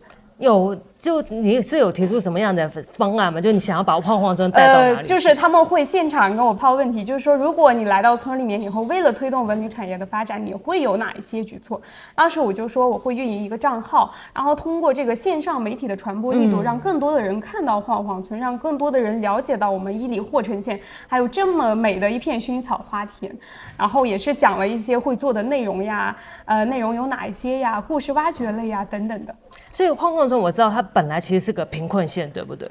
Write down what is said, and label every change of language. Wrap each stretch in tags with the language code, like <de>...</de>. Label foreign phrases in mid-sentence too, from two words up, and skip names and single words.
<zh>就你是有提出什麼樣的方案嗎？就你想要把晃晃村帶到哪裡？就是他們會現場跟我拋問題，就是說如果你來到村裡面以後，為了推動文旅產業的發展，你會有哪一些舉措？當時我就說我會運營一個賬號，然後通過這個線上媒體的傳播力度，讓更多的人看到晃晃村，讓更多的人了解到我們伊犁霍城縣還有這麼美的一片薰衣草花田。然後也是講了一些會做的內容呀，內容有哪一些呀，故事挖掘類呀等等的。所以晃晃村我知道它本來其實是個貧困縣，對不對？</zh>